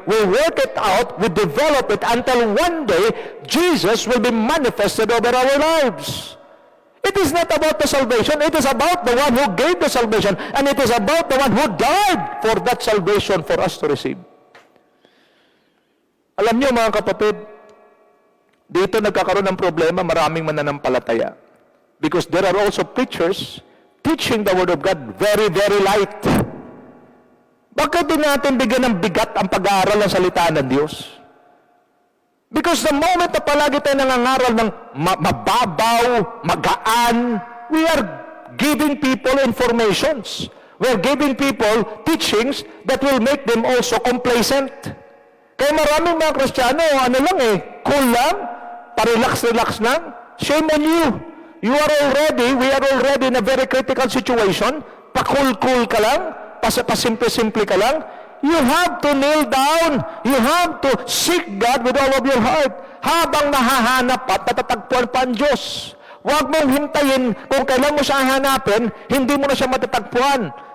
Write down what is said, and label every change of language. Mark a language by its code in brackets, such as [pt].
[en] We work it out, we develop it until one day Jesus will be manifested over our lives. It is not about the salvation. It is about the one who gave the salvation, and it is about the one who died for that salvation for us to receive. [tl] Alam niyo mga kapatid, dito nagkakaroon ng problema, maraming mananampalataya. [en] Because there are also preachers teaching the Word of God very, very light. [tl] Bakit din natin bigyan ng bigat ang pag-aaral ng salita ng Diyos? [en] Because the moment [tl] na palagi tayo nangangaral ng mababaw, magaan, [en] we are giving people informations. We are giving people teachings that will make them also complacent. [tl] Kaya maraming mga Kristiyano, cool lang, pa-relax lang. [en] Shame on you. We are already in a very critical situation. [tl] Pa-cool ka lang, pa-simple ka lang. [en] You have to kneel down. You have to seek God with all of your heart. [tl] Habang nahahanap at natatagpuan pa ang Diyos. Huwag mong hintayin kung kailan mo siya hanapin, hindi mo na siya matatagpuan.